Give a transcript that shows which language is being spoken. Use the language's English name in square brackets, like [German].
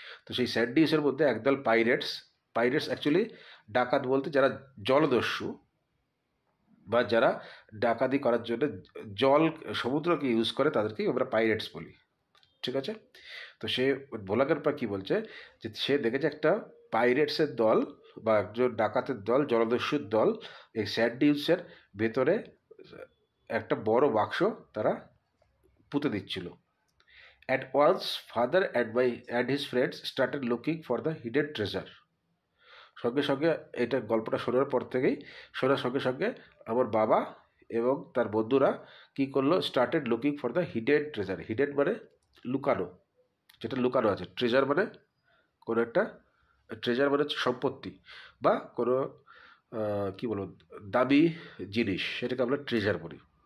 [Bangla] তো সেই স্যান্ড ডিউনসের মধ্যে একদল পাইরেটস অ্যাকচুয়ালি ডাকাত বলতে যারা জলদস্যু বা যারা ডাকাতি করার জন্য সমুদ্রকে ইউজ করে, তাদেরকেই আমরা পাইরেটস বলি। ঠিক আছে, তো সে ভোলা গ্র্যান্ডপা কি বলছে যে সে দেখেছে একটা পাইরেটসের দল বা একজন ডাকাতের দল, জলদস্যুর দল এই স্যান্ড ডিউনসের ভেতরে একটা বড় বাক্স তারা পুঁতে দিচ্ছিল। [English] At once, father and his friends started looking for the hidden treasure. [Bangla] সঙ্গে সঙ্গে এটা গল্পটা শোনার সঙ্গে সঙ্গে আমার বাবা এবং তার বন্ধুরা কি করলো, [English] Started looking for the hidden treasure. [Bangla] Hidden মানে লুকানো, যেটা লুকানো আছে। ট্রেজার মানে কোনো একটা, ট্রেজার মানে হচ্ছে সম্পত্তি বা কোনো কী বলবো, দামি জিনিস, সেটাকে আমরা ট্রেজার বলি।